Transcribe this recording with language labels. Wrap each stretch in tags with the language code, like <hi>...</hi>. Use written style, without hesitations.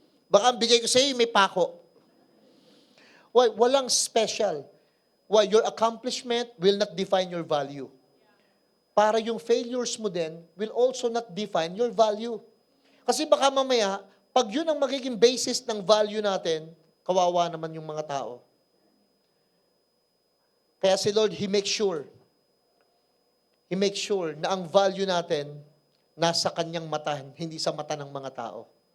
<tl>Baka ang bigay ko sa'yo, may pako. Why? Walang special. Why?</tl> <en>Your accomplishment will not define your value.</en> <tl>Para yung failures mo din</tl> <en>will also not define your value.</en> <tl>Kasi baka mamaya, pag yun ang magiging basis ng value natin, kawawa naman yung mga tao. Kaya si Lord,</tl> <en>He makes sure</en> <tl>na ang value natin nasa Kanyang mata, hindi sa mata ng mga tao.</tl>